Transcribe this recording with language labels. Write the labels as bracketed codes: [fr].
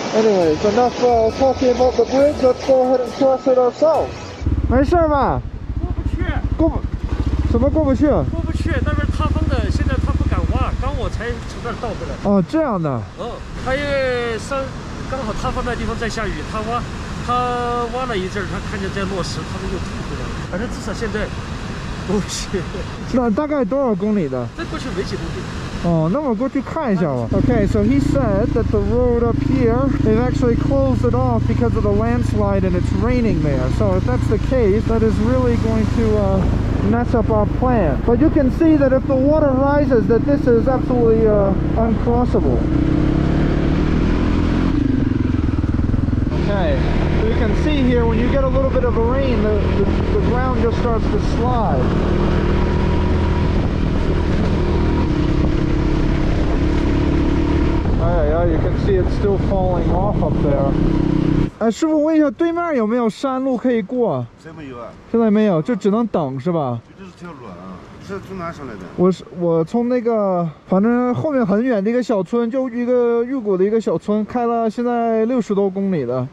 [en] Anyways, enough talking about the bridge, let's go ahead and cross it ourselves. [zh] 没事吧？过不去。什么过不去？过不去，那边塌方的，现在他不敢挖，刚我才从那儿倒回来。哦，这样的。哦，他因为刚好塌方的地方在下雨，他挖了一阵，他看见在落石，他们又退回来了。反正至少现在过不去。那大概多少公里的？再过去没几公里。 [en] Oh, no, we'll go to Qilian. Okay, so he said that the road up here, they've actually closed it off because of the landslide and it's raining there. So if that's the case, that is really going to mess up our plan. But you can see that if the water rises, that this is absolutely uncrossable. Okay, so you can see here when you get a little bit of a rain, the ground just starts to slide. Yeah, you can see it's still falling off up there. [zh] 哎，师傅，问一下，对面有没有山路可以过？现在没有啊。现在没有，就只能等是吧？这是条路啊。你是从哪上来的？我从那个，反正后面很远的一个小村，就一个玉谷的一个小村，开了现在60多公里的。